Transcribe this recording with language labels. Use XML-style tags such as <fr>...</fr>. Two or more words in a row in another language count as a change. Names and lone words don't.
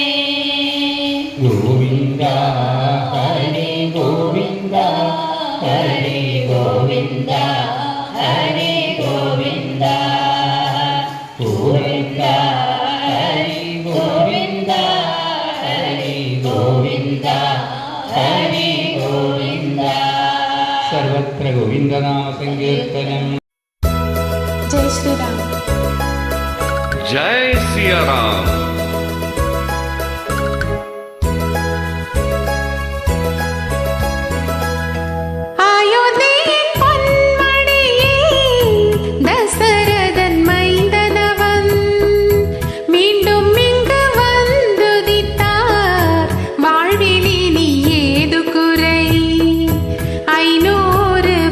<ml>ഗോവിന്ദ ഹരി ഗോവിന്ദ ഹരി ഗോവിന്ദ ഹരി ഗോവിന്ദ. ഗോവിന്ദ ഹരി ഗോവിന്ദ ഹരി ഗോവിന്ദ ഹരി ഗോവിന്ദ. സർവത്ര ഗോവിന്ദനാമ സങ്കീർത്തനം.</ml> <hi>जय श्री राम. जय सिया राम.</hi> <ta>அயோத்தியின் பொன்மணியே தசரதன் மைந்தனவன் மீண்டும் இங்கு வந்துதித்தார் வாழ்வில் இனி ஏது குறை 500</ta>